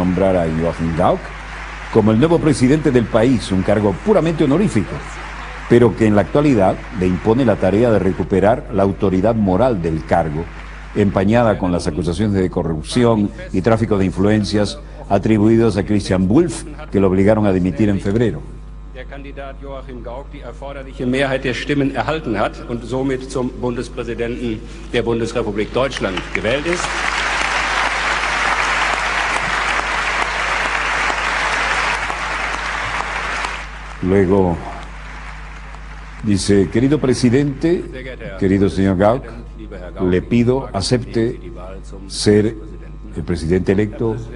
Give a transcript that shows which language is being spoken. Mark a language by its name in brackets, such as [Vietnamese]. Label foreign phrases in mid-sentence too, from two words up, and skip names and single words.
[Spanish] nombrar a Joachim Gauck como el nuevo presidente del país, un cargo puramente honorífico, pero que en la actualidad le impone la tarea de recuperar la autoridad moral del cargo, empañada con las acusaciones de corrupción y tráfico de influencias atribuidos a Christian Wulff, que lo obligaron a dimitir en febrero. [German] Der Kandidat Joachim Gauck die erforderliche Mehrheit der Stimmen erhalten hat und somit zum Bundespräsidenten der Bundesrepublik Deutschland gewählt ist. [Spanish] Luego dice: querido presidente, querido señor Gauck, le pido acepte ser el presidente electo.